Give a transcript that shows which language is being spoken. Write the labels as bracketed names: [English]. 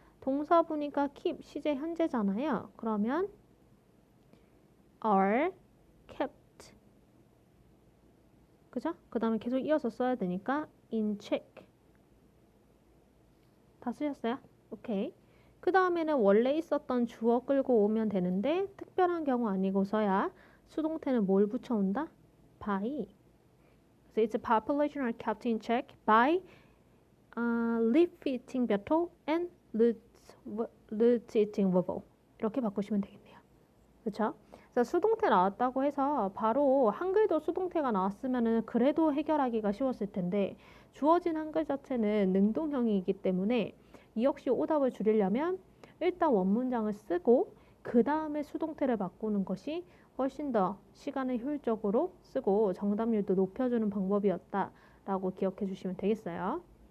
[Korean] 동사분이가 keep 시제 현재잖아요. 그러면 [English] are kept [Korean] 그죠? 그 다음에 계속 이어서 써야 되니까 [English] in check [Korean] 다 쓰셨어요? 오케이. 그 다음에는 원래 있었던 주어 끌고 오면 되는데 특별한 경우 아니고서야 수동태는 뭘 붙여온다? [English] by. So its population are kept in check by leaf-eating beetle and root-eating weevil. [Korean] 이렇게 바꾸시면 되겠네요. 그렇죠? 그래서 수동태 나왔다고 해서 바로 한글도 수동태가 나왔으면 그래도 해결하기가 쉬웠을 텐데 주어진 한글 자체는 능동형이기 때문에 이 역시 오답을 줄이려면 일단 원문장을 쓰고 그 다음에 수동태를 바꾸는 것이 훨씬 더 시간을 효율적으로 쓰고 정답률도 높여주는 방법이었다라고 기억해 주시면 되겠어요.